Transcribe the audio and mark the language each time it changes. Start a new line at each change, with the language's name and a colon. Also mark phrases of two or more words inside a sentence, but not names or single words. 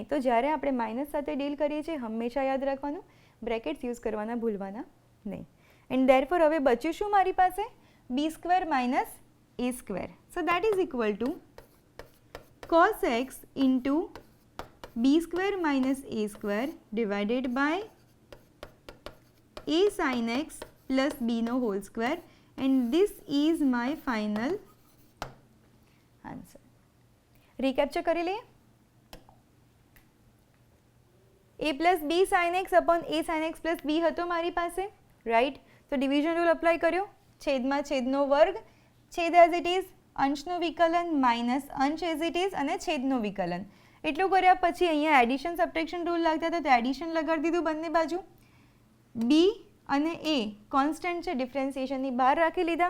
Gujarati: તો જ્યારે આપણે માઇનસ સાથે ડીલ કરીએ છીએ હંમેશા યાદ રાખવાનું
English: brackets use
Gujarati: કરવાના ભૂલવાના નહીં.
English: and therefore
Gujarati: હવે બચ્યું શું મારી પાસે?
English: b square minus a square. so that is equal to cos x into b square minus a square divided by a sin x plus b no whole square and this is my final answer.
Gujarati: Recapture કરી લઈએ.
English: a plus b sin x upon a sin x plus b
Gujarati: હતો મારી પાસે, રાઈટ? તો
English: division rule
Gujarati: અપ્લાય કર્યો, છેદમાં છેદનો વર્ગ, છેદ
English: as it is,
Gujarati: અંશનું વિકલન માઇનસ અંશ
English: as it is
Gujarati: અને છેદનું વિકલન. એટલું કર્યા પછી અહીંયા
English: addition subtraction rule
Gujarati: લાગતા હતા તો એડિશન લગાડી દીધું બંને બાજુ. બી અને એ કોન્સ્ટન્ટ છે, ડિફરન્સિએશનની બહાર રાખી લીધા.